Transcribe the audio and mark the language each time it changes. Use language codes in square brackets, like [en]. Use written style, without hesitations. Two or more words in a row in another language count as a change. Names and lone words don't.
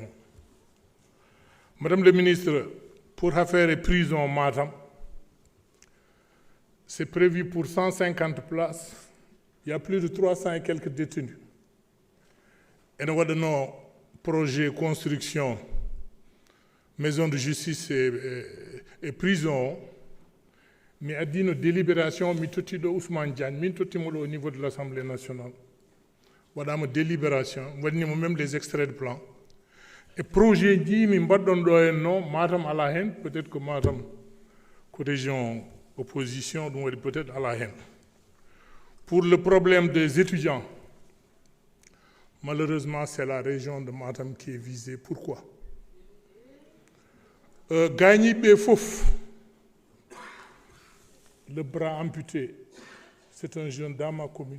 [fr] Madame le ministre, pour affaire et prison Matam, c'est prévu pour 150 places. Il y a plus de 300 et quelques détenus. Et nous avons nos projets construction, maison de justice et prison. Mais à dire nos délibérations, [ff] mi toti do Ousmane Diagne, mi toti [fr] au niveau de l'Assemblée nationale. Voilà ma délibération, voilà même les extraits de plan. Et projet dit, [ff] mi mbadon do non, [fr] Matam à la haine, peut-être que Matam, région opposition, donc peut-être à la haine. Pour le problème des étudiants, malheureusement, c'est la région de Matam qui est visée. Pourquoi? Gagné Befouf, le bras amputé, c'est un jeune dans ma commune.